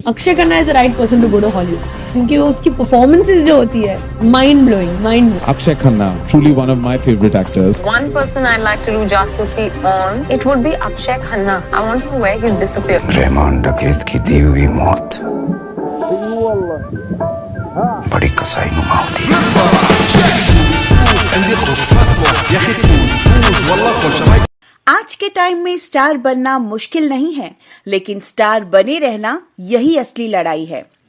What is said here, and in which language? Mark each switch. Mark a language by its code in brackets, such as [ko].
[en] Akshay Khanna is the right person to go to Hollywood [hi] क्योंकि वो उसकी [en] performances [hi] जो होती है [en] Mind blowing. Akshay Khanna, truly one of my favorite actors. One person I'd like to do jasusi on, it would be Akshay Khanna. I want to know where he's disappeared. [hi] Rahman डकैत की दी हुई मौत बड़ी कसाईनुमा होती है. आज के टाइम में स्टार बनना मुश्किल नहीं है, लेकिन स्टार बने रहना यही असली लड़ाई है.